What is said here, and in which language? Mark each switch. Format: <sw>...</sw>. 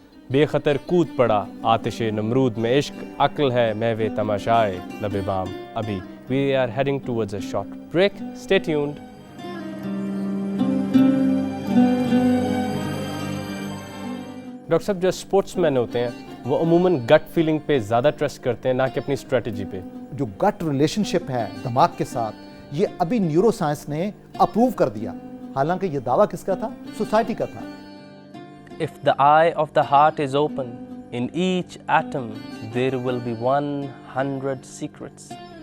<ur>بے خطر کود پڑا آتش نمرود میں عشق, عقل ہے محو تماشائے لب بام ابھی.</ur> <en>We are heading towards a short break. Stay tuned.</en> <ur>Doctor صاحب, جو اسپورٹس مین ہوتے ہیں وہ عموماً گٹ فیلنگ پہ زیادہ ٹرسٹ کرتے ہیں نہ کہ اپنی اسٹریٹجی پہ. جو گٹ ریلیشن شپ ہے دماغ کے ساتھ یہ ابھی نیورو سائنس نے اپروو کر دیا, حالانکہ یہ دعویٰ کس کا تھا؟ سوسائٹی کا تھا.</ur> <en>If the eye of the heart is open, in each atom there will be 100 secrets.</en>